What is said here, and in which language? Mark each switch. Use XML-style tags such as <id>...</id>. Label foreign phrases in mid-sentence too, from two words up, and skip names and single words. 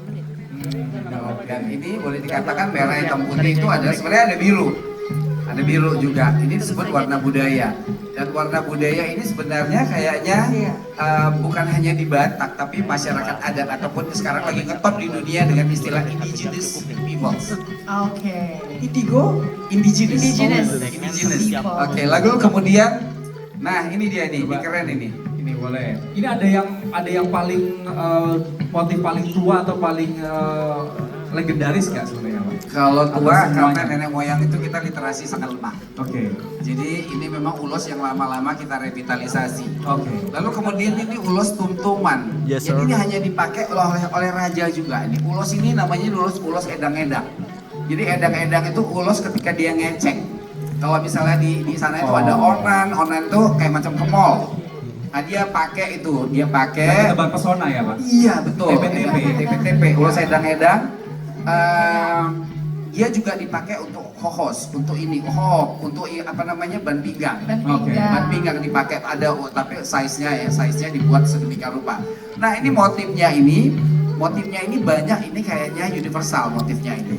<id>Dan ini boleh dikatakan merah, hitam, putih itu ada, sebenarnya ada biru juga. Ini disebut warna budaya. Dan warna budaya ini sebenarnya kayaknya bukan hanya di Batak, tapi masyarakat adat ataupun sekarang lagi ngetop di dunia dengan istilah</id> <en>indigenous peoples.</en> <id>Oke. Indigo, Indigenous. Indigenous. Indigenous. People. Oke, lalu kemudian, nah ini dia nih, ini keren ini. Ini boleh. Ini ada yang paling motif paling tua atau paling legendaris nggak sebenarnya Pak? Kalau Atau tua semuanya? karena nenek moyang itu kita literasi sangat lemah. Oke. Jadi ini memang ulos yang lama-lama kita revitalisasi. Oke. Lalu kemudian ini ulos tumtuman. Yes, Jadi sir. ini hanya dipakai oleh raja juga. Ini ulos ini namanya ulos edang-edang. Jadi edang-edang itu ulos ketika dia ngecek. Kalau misalnya di sana itu ada onan tuh kayak macam kemol. Nah dia pakai itu, Tebak pesona ya Pak? Iya betul. TPTP. Ulos edang-edang. Dia juga dipakai untuk hohos, untuk untuk apa namanya ban pinggang. Oke. Ban pinggang dipakai ada, tapi size-nya dibuat sedemikian rupa. Nah ini motifnya ini banyak, ini kayaknya universal motifnya ini.</id>